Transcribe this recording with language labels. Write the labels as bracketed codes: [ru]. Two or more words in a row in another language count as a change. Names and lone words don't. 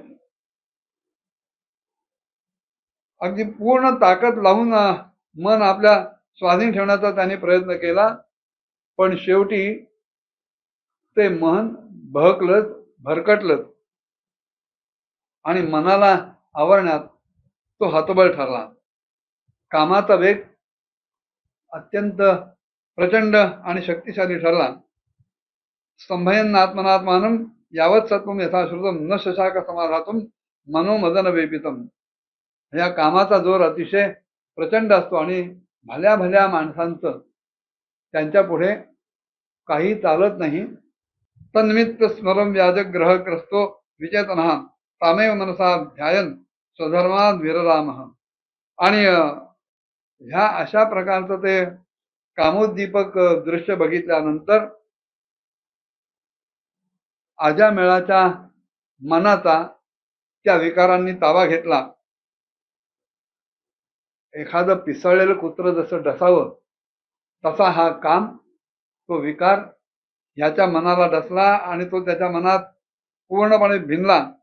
[mr] अगदी पूर्ण ताकद लावून मन आपल्या स्वाधीन ठेवण्याचा त्याने प्रयत्न केला, पण शेवटी ते मन बहकलंच, भरकटलंच आणि मनाला आवरण्यात तो हतबल ठरला. कामाचा वेग अत्यंत प्रचंड आणि शक्तिशाली ठरला. [sa] स्तंभयन आत्मनात्मानं यावत सत्वम यथाश्रुतम न शशाक समाधातुम मनोमदन वेपितम. [mr] या कामाचा जोर अतिशय प्रचंड असतो आणि भल्या भल्या माणसांचं त्यांच्या पुढे काही चालत नाही. [sa] तन्मित्त स्मरम व्याजग्रह क्रस्तो विचेतना तामेव मनसा ध्यायन स्वधर्मात विररामः. [mr] आणि ह्या अशा प्रकारचं ते कामोद्दीपक दृश्य बघितल्यानंतर अजामेळाच्या मनाचा त्या विकारांनी ताबा घेतला. एखादं पिसळलेलं कुत्र जसं डसावं तसा हा काम तो विकार ह्याच्या मनाला डसला आणि तो त्याच्या मनात पूर्णपणे भिनला.